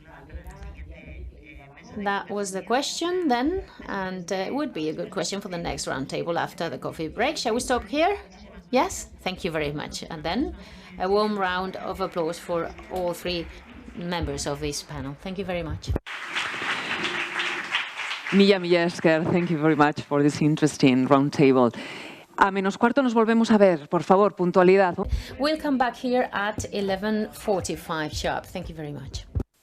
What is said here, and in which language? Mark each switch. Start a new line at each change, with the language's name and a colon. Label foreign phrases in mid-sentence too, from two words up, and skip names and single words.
English: That was the question then, and it would be a good question for the next roundtable after the coffee break. Shall we stop here? Yes? Thank you very much. And then a warm round of applause for all three members of this panel. Thank you very much.
Basque: Mila esker.
English: Thank you very much for this interesting roundtable.
Spanish: A menos cuarto nos volvemos a ver. Por favor, puntualidad.
English: We'll come back here at 11:45 sharp. Thank you very much.